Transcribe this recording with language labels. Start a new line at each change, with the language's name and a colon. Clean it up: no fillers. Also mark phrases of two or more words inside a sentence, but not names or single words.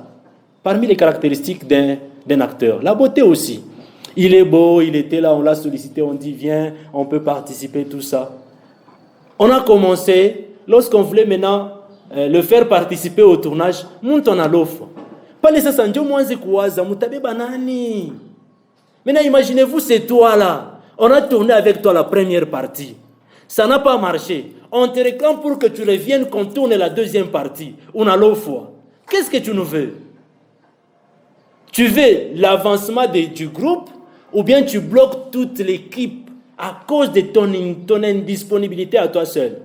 French: Parmi les caractéristiques d'un acteur. La beauté aussi. Il est beau, il était là, on l'a sollicité, on dit viens, on peut participer, tout ça. On a commencé. Lorsqu'on voulait maintenant le faire participer au tournage, on a l'offre. Pas nécessairement moins zikuaza, mutabe banani. Maintenant, imaginez-vous, c'est toi là. On a tourné avec toi la première partie. Ça n'a pas marché. On te réclame pour que tu reviennes, qu'on tourne la deuxième partie. On a l'offre. Qu'est-ce que tu nous veux? Tu veux l'avancement du groupe ou bien tu bloques toute l'équipe à cause de ton indisponibilité à toi seul?